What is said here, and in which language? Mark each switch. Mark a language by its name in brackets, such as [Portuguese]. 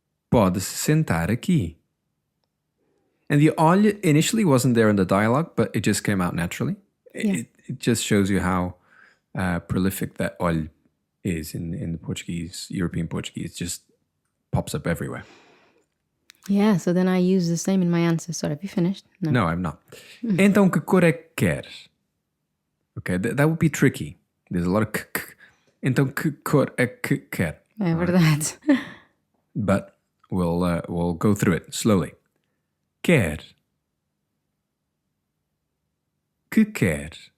[Portuguese] Pode-se sentar aqui. [English] And the olho initially wasn't there in the dialogue, but it just came out naturally. Yeah. It just shows you how prolific that olho is in the Portuguese, European Portuguese. It just pops up everywhere. Yeah, so then I use the same in my answer. Sorry, have you finished? No, I'm not. [Portuguese] Então, que cor é que queres? [English] Okay, that would be tricky. There's a lot of k. [Portuguese] Então, que cor é que quer? É verdade. [English] But we'll go through it slowly. [Portuguese] Quer. Que quer?